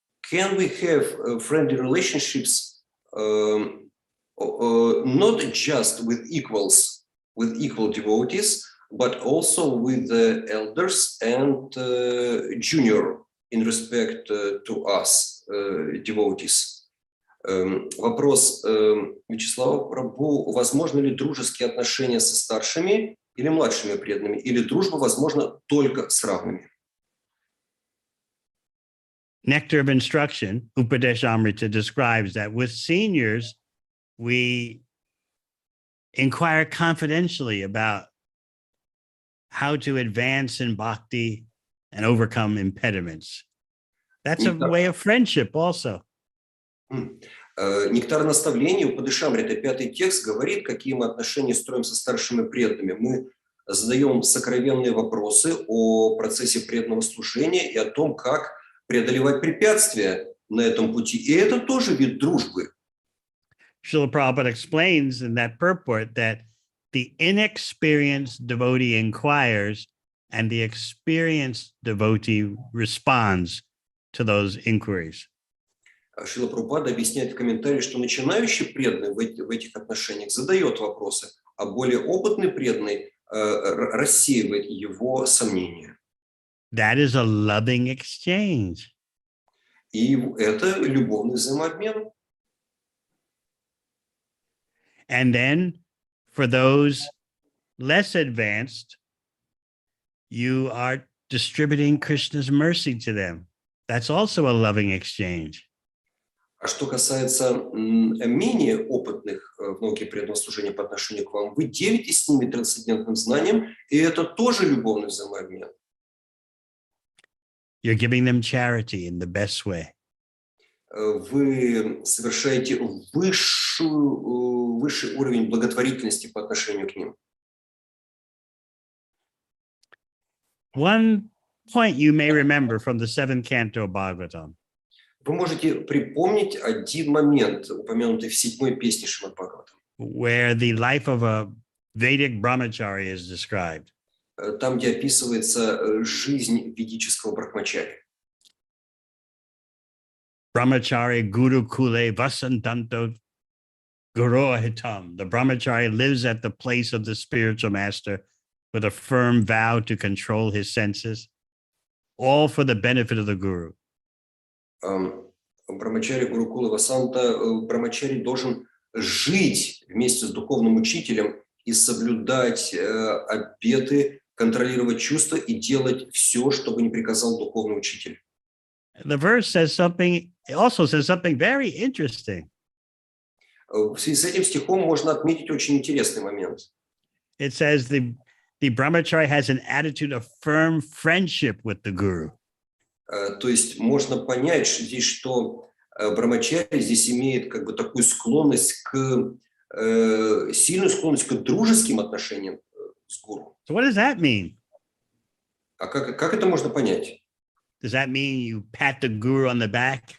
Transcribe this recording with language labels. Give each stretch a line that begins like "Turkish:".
English: Can we have friendly relationships not just with equal devotees, but also with the elders and junior in respect to us, devotees.
Russian: Вопрос Вячеслава Прабху: возможно ли дружеские отношения со старшими или младшими преданными, или дружба возможна только с равными?
English: Nectar of Instruction, Upadeshamrita, describes that with seniors, we inquire confidentially about how to advance in bhakti and overcome impediments. That's a way of friendship also.
Russian: Нектар наставлений Упадешамрита, 5-й текст, говорит, какие мы отношения строим со старшими преданными. Мы задаем сокровенные вопросы о процессе преданного служения и о том, как преодолевать препятствия на этом пути. И это тоже вид дружбы.
English: Srila Prabhupada explains in that purport that the inexperienced devotee inquires and the experienced devotee responds to those inquiries.
Russian: Шрила Прабхупада объясняет в комментарии, что начинающий преданный в этих отношениях задает вопросы, а более опытный преданный рассеивает его сомнения.
English: That is a loving exchange.
Russian: И это любовный взаимообмен.
English: And then for those less advanced, you are distributing Krishna's mercy to them. That's also a loving exchange.
Russian: А что касается менее опытных в науке преданного служения по отношению к вам, вы делитесь с ними трансцендентным знанием, и это тоже любовный взаимообмен.
English: You're giving them charity in the best way.
Russian: Вы совершаете высший уровень благотворительности по отношению к ним.
English: One point you may remember from the 7th canto of Bhagavatam.
Russian: Вы можете припомнить один момент, упомянутый в 7-й песне Шримад-Бхагаватам,
English: where the life of a Vedic brahmachari is described.
Russian: Там, где описывается жизнь ведического брахмачари.
Sanskrit: Brahmachari Guru Kule Vasantanto Gurohitam.
English: The brahmachari lives at the place of the spiritual master with a firm vow to control his senses, all for the benefit of the guru.
Sanskrit: Брахмачари Гурукула Васанта,
Russian: брахмачари должен жить вместе с духовным учителем и соблюдать обеты, контролировать чувства и делать все, чтобы не приказал духовный учитель.
English: The verse says something, it also says something very interesting.
Russian: В связи с этим стихом можно отметить очень интересный момент.
English: It says the brahmachari has an attitude of firm friendship with the guru.
Russian: То есть можно понять здесь, что брахмачари здесь имеет как бы такую склонность сильную склонность к дружеским отношениям с гуру.
English: So what does that mean?
Russian: А как это можно понять?
English: Does that mean you pat the guru on the back?